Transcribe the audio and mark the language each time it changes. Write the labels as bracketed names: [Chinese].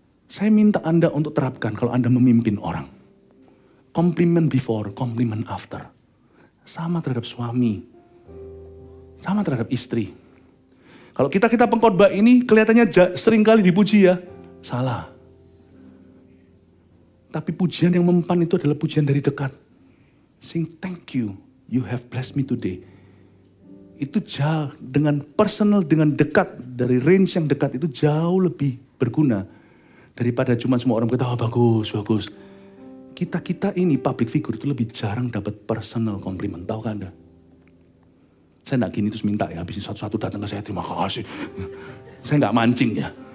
[Indonesian] Saya minta Anda untuk terapkan kalau Anda memimpin orang. [English] Compliment before, compliment after. [Indonesian] Sama terhadap suami, sama terhadap istri. Kalau kita pengkhotbah ini kelihatannya seringkali dipuji ya, salah. Tapi pujian yang mempan itu adalah pujian dari dekat. [English] Sing thank you, you have blessed me today. [Indonesian] Itu jauh dengan personal, dengan dekat, dari range yang dekat itu jauh lebih berguna. Daripada cuma semua orang berkata, oh bagus, bagus. Kita ini public figure itu lebih jarang dapat personal compliment, tahu kan Anda? Saya enggak gini terus minta ya, habis satu-satu datang ke saya, terima kasih. Saya enggak mancing ya.